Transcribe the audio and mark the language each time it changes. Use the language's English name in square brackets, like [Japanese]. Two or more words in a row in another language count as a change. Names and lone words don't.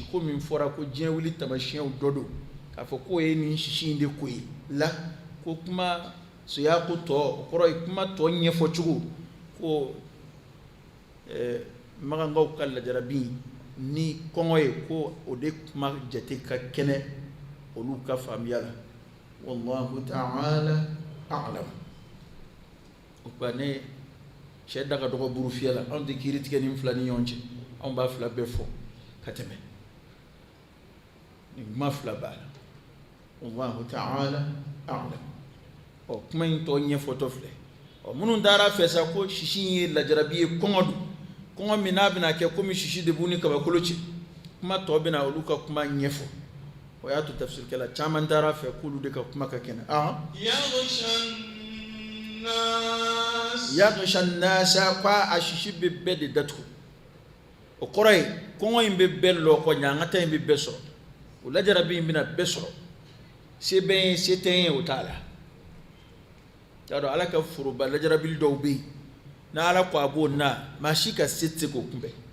[Bambara] ko min fɔra ko diɲɛ wuli tamasiyɛnw dɔ don k'a fɔ k'o ye nin sisi in de ko ye la ko kuma soya ko tɔ o kɔrɔ ye kuma tɔ ɲɛfɔ cogo ko magankaw ka lajarabi ni kɔngɔ ye ko o de kuma jate ka kɛnɛ olu ka faamuya la [Arabic] والله تعالى أعلم [Bambara] o ba ne cɛ da ka dɔgɔ buru fiyɛ la anw tɛ kiiri tigɛ ni fila ni ɲɔgɔn cɛ anw b'a fila bɛɛ fɔ ka tɛmɛ ni kuma fila b'a la [Arabic] والله تعالى أعلم [Bambara] ɔ kuma in tɔ ɲɛfɔtɔ filɛ ɔ minnu taara fɛ sa ko sisi in ye lajarabi ye kɔngɔ don kɔngɔ min n'a bɛna kɛ komi sisi de b'u ni kabakolo ci kuma tɔ bɛna olu ka kuma ɲɛfɔ o y'a to tafsirikɛla caman taara fɛ k'olu de ka kuma ka kɛnɛ [Arabic] يغشى الناس [Bambara] ko a sisi bɛ bɛɛ de datugu o kɔrɔ ye kɔngɔ in bɛ bɛɛ lɔkɔ ɲangata in bɛ bɛɛ sɔrɔ o lajarabi in bɛna bɛɛ sɔrɔ se bɛ ye se tɛ ye o t'a la y'a dɔn ala ka foroba lajarabili dɔw bɛ yen na ala ko a b'o na maa si ka se tɛ se k'o kunbɛn